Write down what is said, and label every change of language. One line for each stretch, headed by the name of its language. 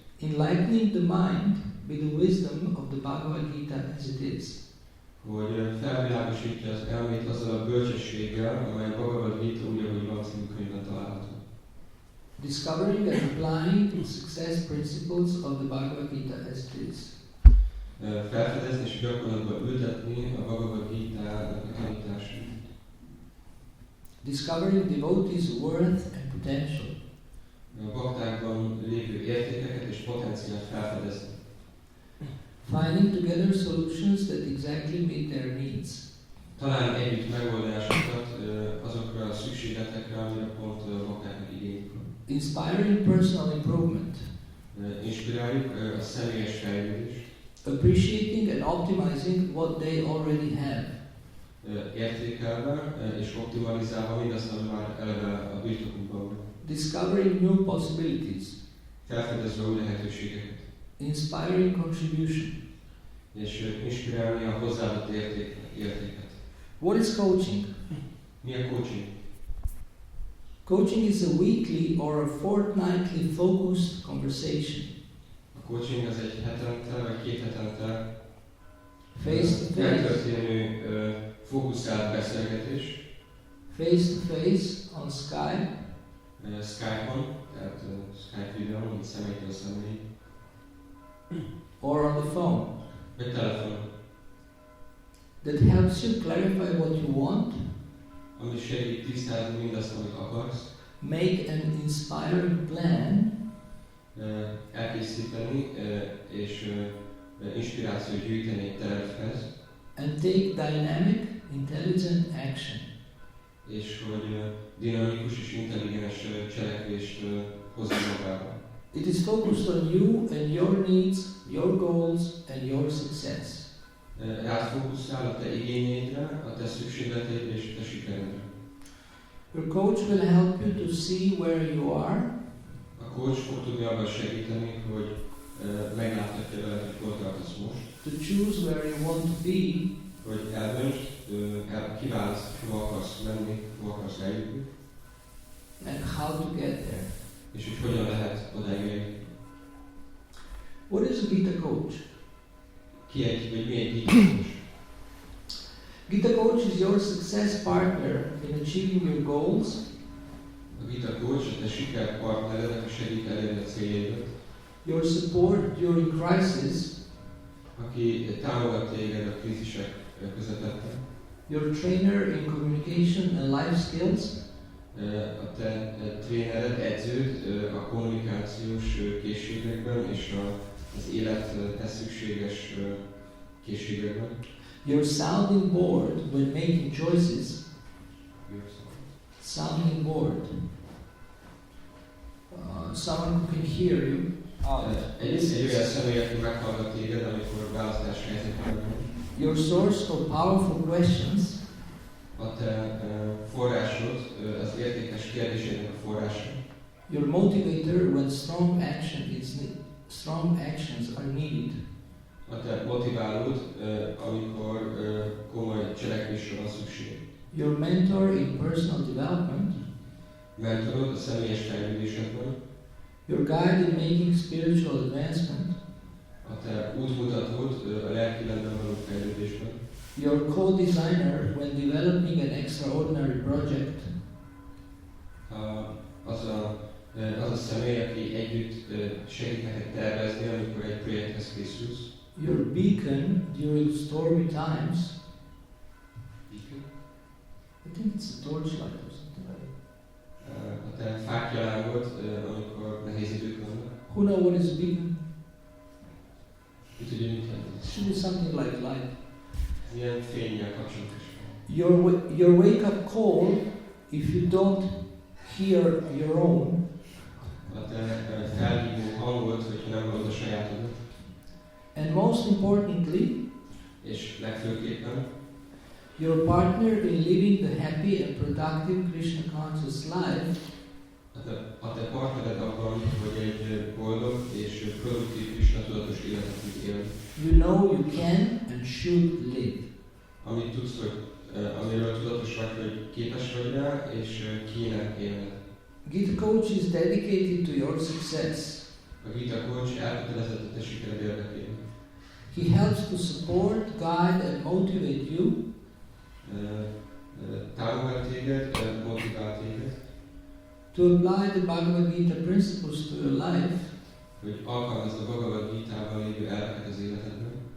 English: enlightening the mind with the wisdom of the Bhagavad Gita as it is.
Hungarian: hogy felvilágosítja az elmét azzal a bölcsességgel, amely a Bhagavad Gita úgy, ahogy van című könyvben található.
English: Discovering and applying the success principles of the Bhagavad Gita as it is.
Hungarian: Felfedezni és gyakorlatban ültetni a Bhagavad Gita-nak a tanítását.
English: Discovering devotees' worth and potential.
Hungarian: A baktákban lévő értékeket és potenciált felfedezni.
English: Finding together solutions that exactly meet their needs.
Hungarian: Találni együtt megoldásokat azokra a szükségletekre, amire pont a baktáknak igényük van.
English: Inspiring personal improvement.
Hungarian: Inspiráljuk a személyes fejlődést.
English: Appreciating and optimizing what they already have.
Hungarian: értékelve és optimalizálva mindazt, ami már eleve a birtokunkban van.
English: Discovering new possibilities.
Hungarian: Felfedezve új lehetőségeket.
English: Inspiring contribution.
Hungarian: És inspirálni a hozzáadott értéket.
English: What is coaching?
Hungarian: Mi a coaching?
English: Coaching is a weekly or a fortnightly focused conversation.
Hungarian: A coaching az egy hetente vagy 2 hetente
English: Face-to-face.
Hungarian: eltörténő fókuszált beszélgetés.
English: Face-to-face on Skype.
Hungarian: Skype-on, tehát Skype videón, mint személytől személy.
English: Or on the phone.
Hungarian: Vagy telefonon.
English: That helps you clarify what you want.
Hungarian: Ami segít tisztázni mindazt, amit akarsz.
English: Make an inspiring plan.
Hungarian: Elkészíteni és inspirációt gyűjteni egy tervhez.
English: And take dynamic, intelligent action.
Hungarian: És hogy dinamikus és intelligens cselekvést hozni magával.
English: It is focused on you and your needs, your goals and your success.
Hungarian: Rád fókuszál a te igényeidre, a te szükségleteidre és a te sikeredre.
English: Your coach will help you to see where you are.
Hungarian: A coach fog tudni abban segíteni, hogy megláthatja veled, hogy hol tartasz most.
English: To choose where you want to be.
Hungarian: Hogy eldöntsd, kiválaszt, hova akarsz menni, hova akarsz eljutni.
English: And how to get there.
Hungarian: És hogy hogyan lehet odaérni.
English: What is a Gita coach?
Hungarian: Mi egy Gita coach?
English: Gita coach is your success partner in achieving your goals.
Hungarian: A Gita coach a te sikerpartnered, aki segít elérni a céljaidat.
English: Your support during crisis.
Hungarian: Aki támogat téged a krízisek közepette.
English: Your trainer in communication and life skills.
Hungarian: A te trénered, edződ a kommunikációs készségekben és az élethez szükséges készségekben.
English: Your sounding board when making choices. Sounding board. Someone who can hear you.
Hungarian: Egy olyan személy, aki meghallgat téged, amikor választás helyzetben van.
English: Your source for powerful questions.
Hungarian: A te forrásod, az értékes kérdésének a forrása.
English: Your motivator when strong actions are needed.
Hungarian: A te motiválód, amikor komoly cselekvésre van szükség.
English: Your mentor in personal development.
Hungarian: Mentorod a személyes fejlődésedben.
English: Your guide in making spiritual advancement.
Hungarian: A te útmutatód a lelkiletben való fejlődésben.
English: Your co-designer when developing an extraordinary project.
Hungarian: Az a személy, aki együtt segít neked tervezni, amikor egy projekthez készülsz.
English: Your beacon during stormy times. Beacon? I think it's a torchlight or something like that.
Hungarian: A te fákjalángod, amikor nehéz idők vannak.
English: Who knows what is a beacon?
Hungarian: Mit tudja, mit jelent?
English: It should be something like light.
Hungarian: Ilyen fénnyel kapcsolatos.
English: Your wake-up call, if you don't hear your own.
Hungarian: A te felhívó hangod, hogyha nem hallod a sajátodat.
English: And most importantly,
Hungarian: és legfőképpen,
English: your partner in living the happy and productive Krishna conscious life.
Hungarian: A te partnered abban, hogy egy boldog és produktív Krishna tudatos életet tud élni.
English: You know you can and should live.
Hungarian: Amit tudsz, hogy amiről tudatos vagy, hogy képes vagy rá, és kéne élned.
English: Gita Coach is dedicated to your success.
Hungarian: A Gita Coach elkötelezett a te sikered érdekében.
English: He helps to support, guide and motivate you.
Hungarian: Támogat téged, motivál téged.
English: To apply the Bhagavad Gita principles to your life.
Hungarian: Hogy alkalmazd a Bhagavad Gitában lévő elveket az életedben.